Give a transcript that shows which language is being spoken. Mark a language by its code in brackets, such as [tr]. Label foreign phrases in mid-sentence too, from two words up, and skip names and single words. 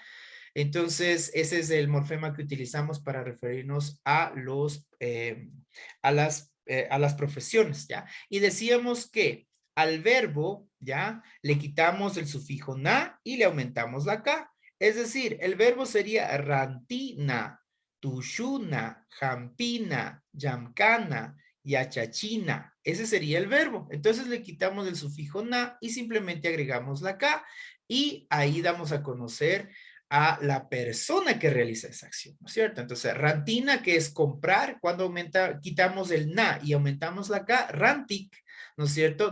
[es] Entonces, ese es el morfema que utilizamos para referirnos a las profesiones, ¿ya? Y decíamos que al verbo, ¿ya? Le quitamos el sufijo na y le aumentamos la K. Es decir, el verbo sería [qu] rantina, tushuna, jampina, yamcana, yachachina. [es] Ese sería el verbo. Entonces le quitamos el sufijo na y simplemente agregamos la K y ahí damos a conocer a la persona que realiza esa acción, ¿no es cierto? Entonces, rantina, que es comprar, cuando quitamos el na y aumentamos la K, rantic, ¿no es cierto?